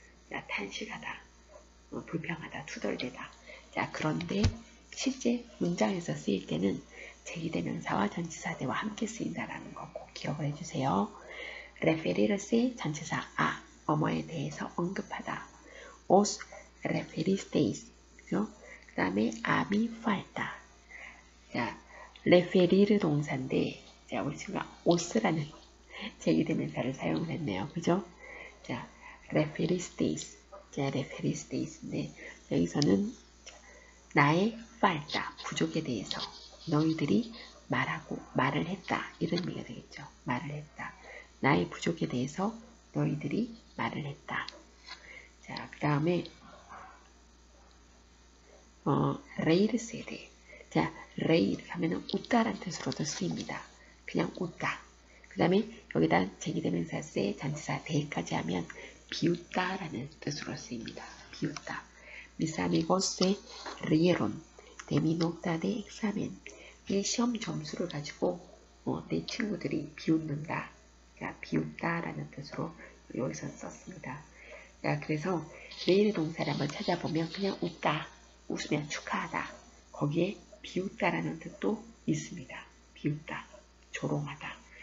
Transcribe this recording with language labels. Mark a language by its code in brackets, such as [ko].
[ko] 자, 탄식하다, 불평하다, 투덜대다. 자, 그런데 실제 문장에서 쓰일 때는 제기대명사와 전치사 de와 함께 쓰인다라는 거 꼭 기억을 해주세요. referirse 전치사 a 뭐뭐에 대해서 언급하다. [es] os referisteis. [ko] 그죠? 그 다음에 [es] a mí falta. [ko] 자, referir 동사인데, 자, 우리 지금 os라는 제기대명사를 사용을 했네요. 그죠? 자, referisteis. 자, referisteis인데, 여기서는 나의 falta, 부족에 대해서 너희들이 말을 했다. 이런 의미가 되겠죠. 말을 했다. 나의 부족에 대해서 너희들이 말을 했다. 자, 그 다음에 reírse de. 자, reír 하면은 웃다란 뜻으로도 쓰입니다. 그냥 웃다. 그 다음에 여기다 제기대명사 se 전치사 de까지 하면 비웃다라는 뜻으로 쓰입니다. 비웃다. [es] Mis amigos se rieron de mi nota de examen. [ko] 이 시험 점수를 가지고 내 친구들이 비웃는다. 자, 비웃다라는 뜻으로 여기서 썼습니다. 자, 그래서 레일 동사를 한번 찾아보면 그냥 웃다, 웃으면 축하하다. 거기에 비웃다라는 뜻도 있습니다. 비웃다, 조롱하다.